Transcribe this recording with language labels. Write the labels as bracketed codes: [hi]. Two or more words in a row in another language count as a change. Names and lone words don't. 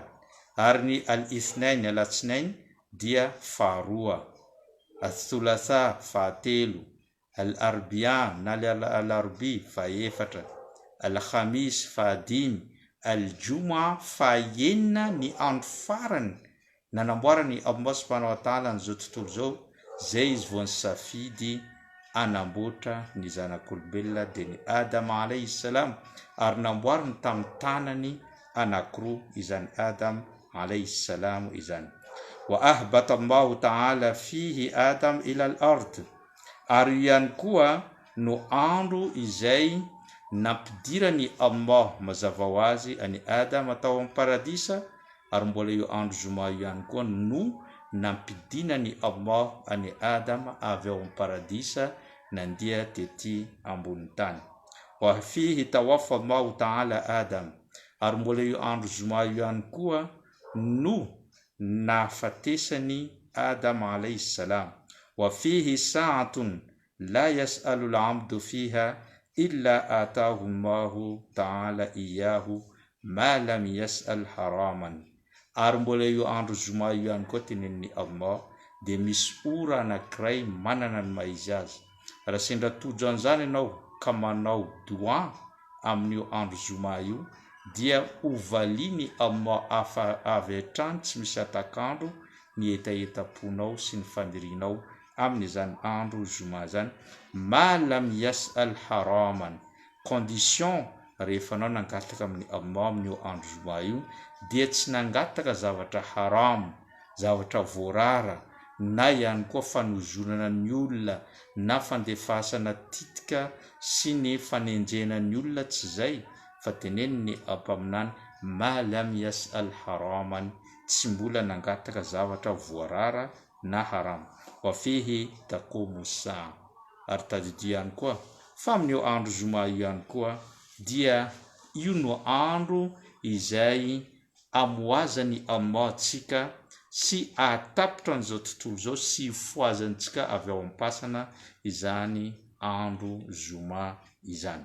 [mg] Ary ny Al-Ithnain, Alatsinain dia faharoa, Al-Thulatha fahatelo, Al-Arbia na Al-Arbi fahaefatra, Al-Khamis fahadimy, Al-Juma fahaenina ny andro farany nanamboarany Allah [ar] سبحانه وتعالى [mg] n'izao tontolo zao. Zay izy vao nisafidy anamboatra ny zanak'olombelona dia ny Adam [ar] عليه السلام, [mg] ary namboariny tamin'ny tanany anankiroa izany Adam [ar] عليه السلام [mg] izany. [ar] وأهبط الله تعالى فيه آدم إلى الأرض. [mg] Ary ihany koa no andro izay nampidirany Allah mazava ho azy any Adam atao amin'ny paradisa, ary mbola io andro Juma ihany koa no nampidinany Allah any Adam avy ao amin'ny paradisa nandia tety ambony tany. [ar] وفيه توفى الله تعالى آدم. [mg] Ary mbola io andro Juma ihany koa no nafatesany Adam [ar] عليه السلام. وفيه ساعة لا يسأل العبد فيها إلا آتاه الله تعالى إياه ما لم يسأل حراما. [mg] ary mbola io andro zoma io ihany koa tenen'ny Allah dia misy ora anankiray manana ny maizy azy. Raha sendra tojo an'izany ianao ka manao doa amin'io andro zoma io dia hovaliany Allah avy hatrany tsy misy atakandro ny etaetaponao sy ny fanirianao amin'izany andro zoma zany. [ar] ما لم يسأل حراما, [mg] condition rehefa anao nangataka amin'ny Allah amin'io andro zoma io dia tsy nangataka zavatra haram, zavatra voarara, na ihany koa fanozonana ny olona na fandefasana titika sy ny fanenjena ny olona, tsy zay, fa teneniny ampaminany [ar] ما لم يسأل حراما, [mg] tsy mbola nangataka zavatra voarara na haram. [ar] وفيه تقوم الساعة, [mg] ary tadidio ihany koa fa amin'io andro zoma io ihany koa dia io no andro izay amoazany Allah antsika sy atapitra an'izao tontolo zao sy foazantsika avy ao am-pasana izany andro zoma izany.